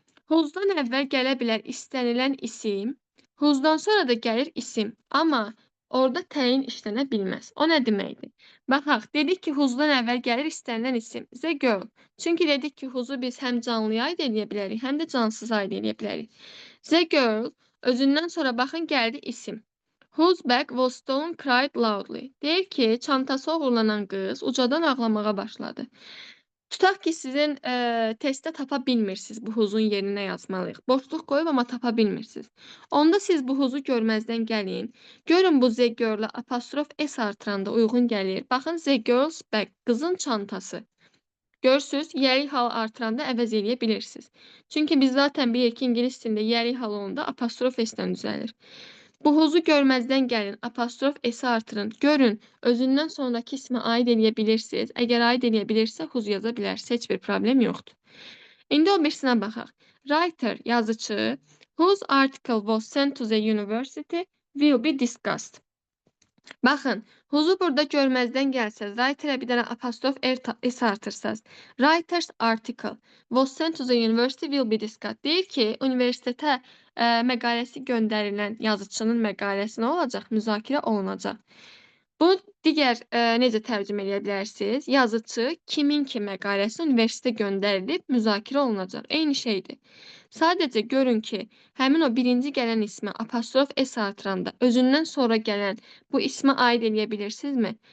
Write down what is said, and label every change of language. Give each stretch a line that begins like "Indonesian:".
Azerbaijani: Whose-dan əvvəl gələ bilər istənilən isim, whose-dan sonra da gəlir isim. Amma orada təyin işlənə bilməz. O nə deməkdir? Baxaq, dedik ki, whose-dan əvvəl gəlir istənilən isim. The girl. Çünki dedik ki, whose-u biz həm canlıya aid edə bilərik, həm də cansız aid edə bilərik. The girl özündən sonra baxın gəldi isim.
English: Whose bag was stolen cried loudly.
Azerbaijani: Deyir ki, çantası oğurlanan qız ucadan ağlamağa başladı. Tutaq ki, sizin testdə tapa bilmirsiniz bu who's-un yerinə yazmalıyıq. Boşluq qoyub, amma tapa bilmirsiniz. Onda siz bu who's-u görməzdən gəlin. Görün bu the girl-a apostrof S artıranda uyğun gəlir. Baxın,
English: the girl's bag,
Azerbaijani: qızın çantası. Görürsünüz, yiyəlik hal artıranda əvəz eləyə bilirsiniz. Çünki biz zaten bilirik ki, ingilis dilində yiyəlik hal olanda apostrof S-dən düzəlir. Bu who's-u görməzdən gəlin, apostrof S-i artırın. Görün, özündən sonraki ismi aid eləyə bilirsiniz. Əgər aid eləyə bilirsə, who's yaza bilərsiniz. Heç bir problem yoxdur. İndi o birisinə baxaq.
English: Writer, yazıcı, whose article was sent to the university will be discussed.
Azerbaijani: Baxın, who's-u burada görməzdən gəlsəz, writer-ə bir dənə apostrof S artırsaz.
English: Writer's article was sent to the university will be discussed.
Azerbaijani: Deyir ki, universitetə məqaləsi göndərilən yazıçının məqaləsi nə olacaq? Müzakirə olunacaq. Bunu digər necə tərcümə edə bilərsiniz? Yazıcı kimin ki məqaləsi universitetə göndərilib, müzakirə olunacaq. Eyni şeydir. Sadəcə görün ki, həmin o birinci gələn ismi apostrof S artıranda özündən sonra gələn bu ismi aid eləyə bilirsinizmi?